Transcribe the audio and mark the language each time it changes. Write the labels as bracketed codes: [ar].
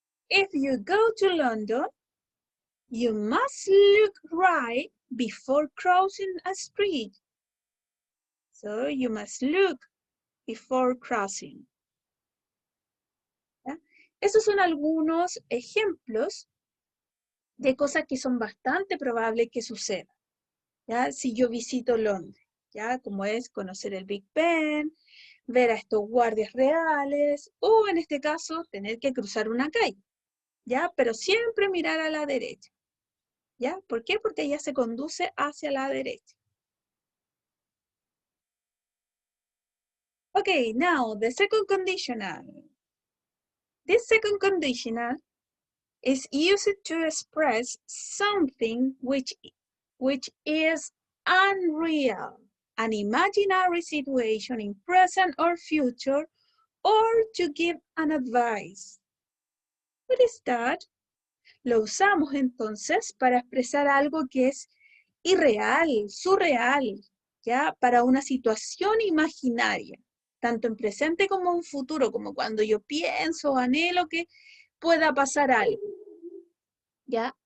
[en] If you go to London, you must look right before crossing a street. So you must look before crossing. [es] ¿Ya? Esos son algunos ejemplos de cosas que son bastante probables que sucedan. ¿Ya? Si yo visito Londres, ¿ya? Como es conocer el Big Ben, ver a estos guardias reales, o en este caso, tener que cruzar una calle, ¿ya? Pero siempre mirar a la derecha, ¿ya? ¿Por qué? Porque ella se conduce hacia la derecha. [en] Okay, now the second conditional. This second conditional is used to express something which is unreal, an imaginary situation in present or future, or to give an advice. What is that? [es] Lo usamos entonces para expresar algo que es irreal, surreal, ¿ya? Para una situación imaginaria, tanto en presente como en futuro, como cuando yo pienso o anhelo que pueda pasar algo, ¿ya?